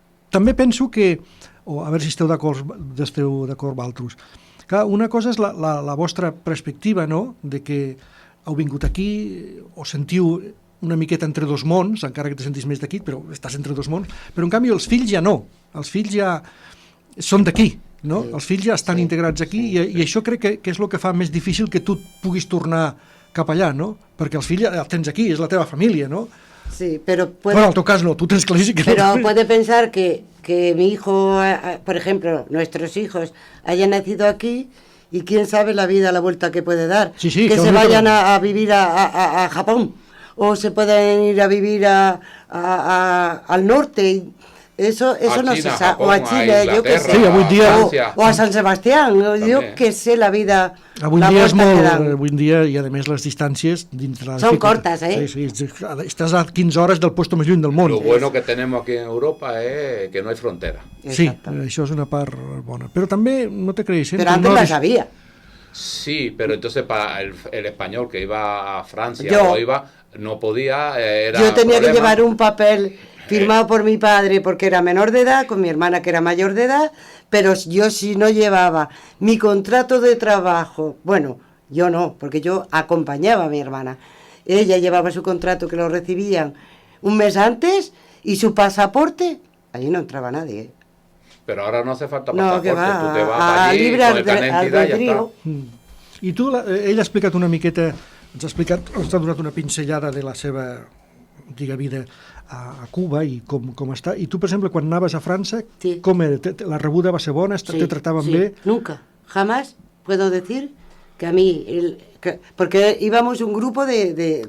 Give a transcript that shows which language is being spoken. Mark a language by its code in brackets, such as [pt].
[ca] També penso que, a veure si esteu d'acord vosaltres, clar, una cosa és la vostra perspectiva, no?, de que heu vingut aquí, us sentiu una miqueta entre dos mons, encara que te sentis més d'aquí, però estàs entre dos mons, però en canvi els fills ja no, els fills ja són d'aquí, no? Els fills ja estan integrats aquí i això crec que és el que fa més difícil que tu puguis tornar cap allà, no? Perquè els fills ja els tens aquí, és la teva família, no? [es] Sí, pero bueno, [ca] en tu cas [es] no, tú tienes clarísimo que pero no. Puede pensar que mi hijo, por ejemplo, nuestros hijos hayan nacido aquí y quién sabe la vida, la vuelta que puede dar. Sí, que se vayan a vivir a Japón o se pueden ir a vivir al norte. Eso a no China, se sabe. Japón, O a Chile, yo que sé. [ca] Sí, avui dia... [es] o a San Sebastián. Yo que sé la vida. [ca] Avui dia és molt... Avui dia, i a més les distàncies... [es] Son cortas, ¿eh? [ca] Sí, estàs a 15 hores del puesto més lluny del món. [es] Lo bueno que tenemos aquí en Europa es que no hay frontera. [ca] Sí, això és una part bona. Però també, no te creis... [es] Pero antes la sabía. Sí, pero entonces para el español que iba a Francia no podía... yo tenía que llevar un papel firmado por mi padre porque era menor de edad, con mi hermana que era mayor de edad, pero yo si no llevaba mi contrato de trabajo, bueno, yo no, porque yo acompañaba a mi hermana. Ella llevaba su contrato que lo recibían un mes antes y su pasaporte, allí no entraba nadie, ¿eh? Pero ahora no hace falta pasaporte, no, que va, tú te vas allí con el carnet [ca] d'identitat i ja està. I tu, ell ha explicat una miqueta, ens ha donat una pinzellada de la seva antiga vida a Cuba i com està. I tu, per exemple, quan anaves a França, sí. Com era? La rebuda va ser bona? Te trataven bé? [es] Nunca, jamás puedo decir que a mí, porque íbamos un grupo de